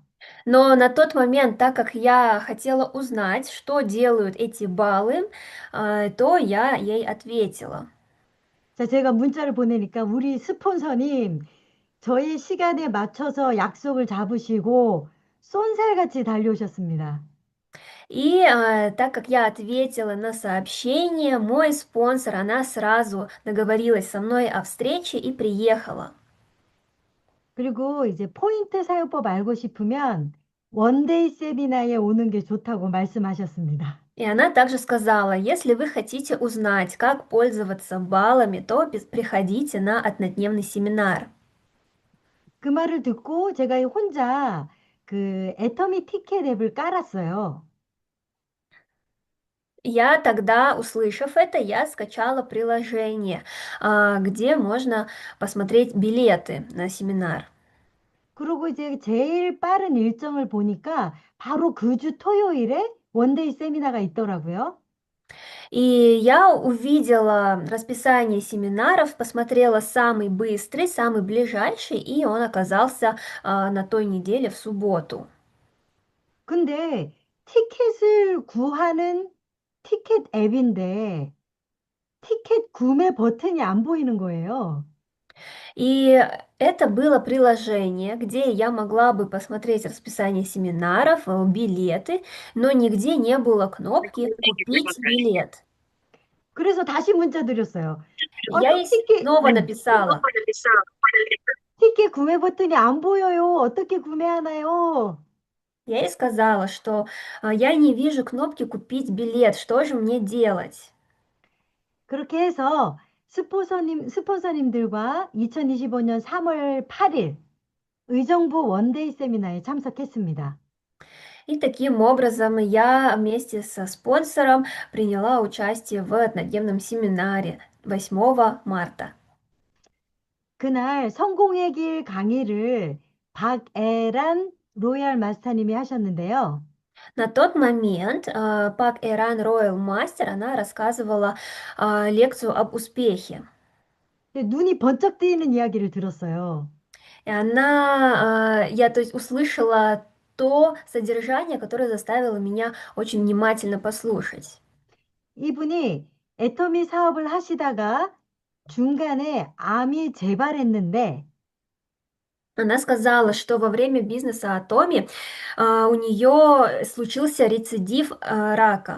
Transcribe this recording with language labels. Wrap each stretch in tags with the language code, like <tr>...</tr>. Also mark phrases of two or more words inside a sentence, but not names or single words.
<ru>Но на тот момент, так как я хотела узнать, что делают эти баллы, то я ей ответила.</ru> <ko>자, 제가 문자를 보내니까 우리 스폰서님 저희 시간에 맞춰서 약속을 잡으시고 쏜살같이 달려오셨습니다.</ko> <ru>И так как я ответила на сообщение, мой спонсор, она сразу договорилась со мной о встрече и приехала.</ru> <ko>그리고 이제 포인트 사용법 알고 싶으면 원데이 세미나에 오는 게 좋다고 말씀하셨습니다.</ko> <ru>И она также сказала, если вы хотите узнать, как пользоваться баллами, то приходите на однодневный семинар.</ru> <ko>그 말을 듣고 제가 혼자 그 애터미 티켓 앱을 깔았어요.</ko> <ru>Я тогда, услышав это, я скачала приложение, где можно посмотреть билеты на семинар.</ru> <ko>그리고 이제 제일 빠른 일정을 보니까 바로 그 주 토요일에 원데이 세미나가 있더라고요.</ko> <ru>И я увидела расписание семинаров, посмотрела самый быстрый, самый ближайший, и он оказался на той неделе в субботу.</ru> <ko>근데 티켓을 구하는 티켓 앱인데 티켓 구매 버튼이 안 보이는 거예요.</ko> <ru>И это было приложение, где я могла бы посмотреть расписание семинаров, билеты, но нигде не было кнопки «Купить билет».</ru> <ko>그래서 다시 문자 드렸어요.</ko> <ru>Я ей снова написала.</ru> <ko>티켓 구매 버튼이 안 보여요. 어떻게 구매하나요?</ko> <ru>Я ей сказала, что я не вижу кнопки «Купить билет», что же мне делать?</ru> <ko>그렇게 해서 스폰서님들과 2025년 3월 8일 의정부 원데이 세미나에 참석했습니다.</ko> <ru>И таким образом я вместе со спонсором приняла участие в однодневном семинаре 8 марта.</ru> <ko>그날 성공의 길 강의를 박애란 로얄 마스터님이 하셨는데요.</ko> <ru>На тот момент Пак Эран Роyal Мастер, она рассказывала лекцию об успехе.</ru> <ko>눈이 번쩍 뜨이는 이야기를 들었어요.</ko> <ru>И я, то есть, услышала то содержание, которое заставило меня очень внимательно послушать.</ru> <ko>이분이 애터미 사업을 하시다가 중간에 암이 재발했는데</ko> <ru>Она сказала, что во время бизнеса Атоми у нее случился рецидив рака.</ru>